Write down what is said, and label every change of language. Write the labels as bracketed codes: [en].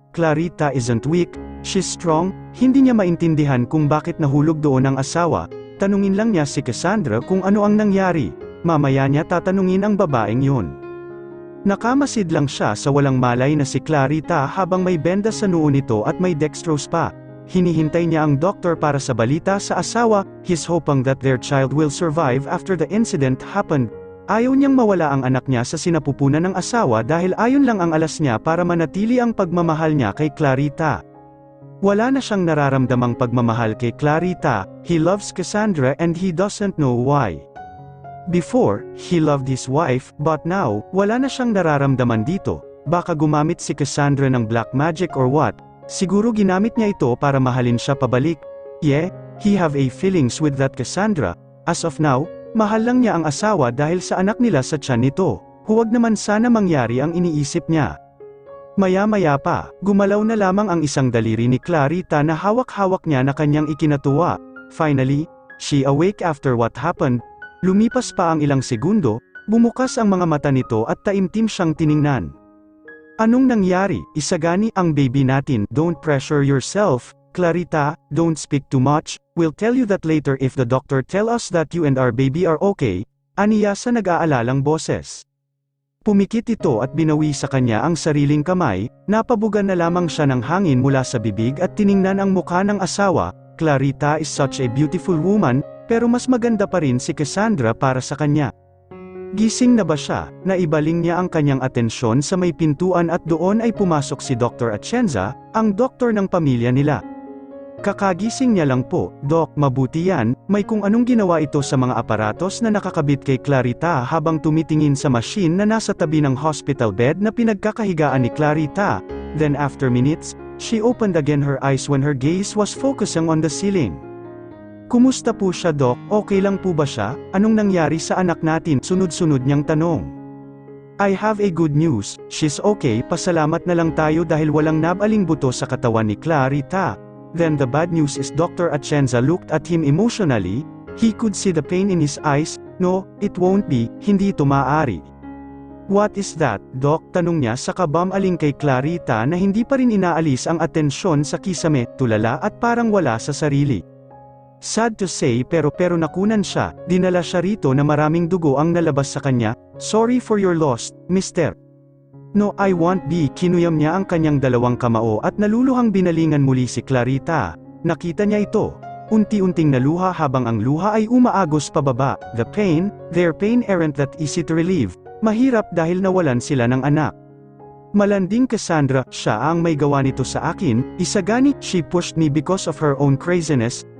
[en] Clarita isn't weak, she's strong. [tl] Hindi niya maintindihan kung bakit nahulog doon ang asawa. Tanungin lang niya si Cassandra kung ano ang nangyari. Mamaya niya tatanungin ang babaeng yun. Nakamasid lang siya sa walang malay na si Clarita habang may benda sa noo nito at may dextrose pa. Hinihintay niya ang doktor para sa balita sa asawa, [en] he's hoping that their child will survive after the incident happened. [tl] Ayaw niyang mawala ang anak niya sa sinapupunan ng asawa dahil ayon lang ang alas niya para manatili ang pagmamahal niya kay Clarita. Wala na siyang nararamdamang pagmamahal kay Clarita, [en] he loves Cassandra and he doesn't know why. Before, he loved his wife, but now, [tl] wala na siyang nararamdaman dito. Baka gumamit si Cassandra ng [en] black magic or what? [tl] Siguro ginamit niya ito para mahalin siya pabalik. [en] Yeah, he have a feelings with that Cassandra. As of now, [tl] mahal lang niya ang asawa dahil sa anak nila sa tiyan nito. Huwag naman sana mangyari ang iniisip niya. Maya-maya pa, gumalaw na lamang ang isang daliri ni Clarita na hawak-hawak niya na kanyang ikinatuwa. [en] Finally, she awake after what happened. [tl] Lumipas pa ang ilang segundo, bumukas ang mga mata nito at taimtim siyang tiningnan. Anong nangyari? Isagani ang baby natin. [en] Don't pressure yourself, Clarita, don't speak too much. We'll tell you that later if the doctor tell us that you and our baby are okay. [tl] Aniya sa nag-aalalang boses. Pumikit ito at binawi sa kanya ang sariling kamay, napabugan na lamang siya ng hangin mula sa bibig at tiningnan ang mukha ng asawa, [en] Clarita is such a beautiful woman, [tl] pero mas maganda pa rin si Cassandra para sa kanya. Gising na ba siya? Naibaling niya ang kanyang atensyon sa may pintuan at doon ay pumasok si Dr. Atienza, ang doktor ng pamilya nila. Kakagising niya lang po, Doc, mabuti yan, may kung anong ginawa ito sa mga aparatos na nakakabit kay Clarita habang tumitingin sa machine na nasa tabi ng hospital bed na pinagkakahigaan ni Clarita. [en] Then after minutes, she opened again her eyes when her gaze was focusing on the ceiling. [tl] Kumusta po siya, Doc? Okay lang po ba siya? Anong nangyari sa anak natin? Sunod-sunod niyang tanong. [en] I have a good news, she's okay, [tl] pasalamat na lang tayo dahil walang nabaling buto sa katawan ni Clarita. [en] Then the bad news is Dr. Atienza looked at him emotionally, he could see the pain in his eyes. No, it won't be, [tl] hindi ito maaari. [en] What is that, Doc? [tl] Tanong niya sa kabam-aling kay Clarita na hindi pa rin inaalis ang atensyon sa kisame, tulala at parang wala sa sarili. [en] Sad to say [tl] pero nakunan siya, dinala siya rito na maraming dugo ang nalabas sa kanya. [en] Sorry for your loss, mister. No, I won't be. [tl] Kinuyam niya ang kanyang dalawang kamao at naluluhang binalingan muli si Clarita. Nakita niya ito. Unti-unting naluha habang ang luha ay umaagos pababa. [en] The pain, their pain aren't that easy to relieve. [tl] Mahirap dahil nawalan sila ng anak. Malanding Cassandra, siya ang may gawa nito sa akin. [en] Isagani, she pushed me because of her own craziness.